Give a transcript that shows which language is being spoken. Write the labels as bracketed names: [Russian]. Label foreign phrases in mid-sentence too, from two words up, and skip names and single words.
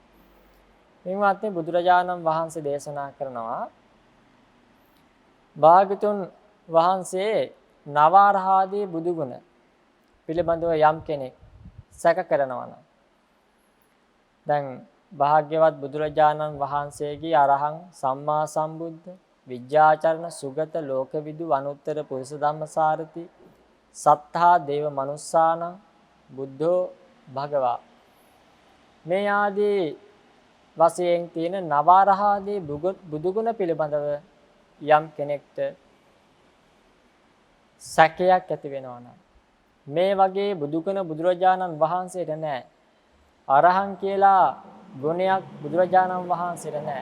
[Sinhala] මේවත් බුදුරජාණන් වහන්සේ දේශනා කරනවා භාග්‍යතුන් වහන්සේ නවරහාදී බුදුගුණ පිළිබඳව යම් කෙනෙක් සැක කරනවා නම් දැන් භාග්‍යවත් බුදුරජාණන් වහන්සේගේ [Pali] අරහං සම්මා සම්බුද්ධ විද්‍යාචරණ සුගත ලෝකවිදු අනුත්තර පුරුෂ ධම්මසාරති සත්තා දේව මනුස්සාන බුද්ධෝ භගවා [Sinhala] මේ ආදී වශයෙන් තියෙන නවරහාදී බුදුගුණ පිළිබඳව යම් කෙනෙක්ට සැකයක් ඇති වෙනවා නම් මේ වගේ බුදුගුණ බුදුරජාණන් වහන්සේට නැහැ. අරහං කියලා ගුණයක් බුදුරජාණන් වහන්සේට නැහැ.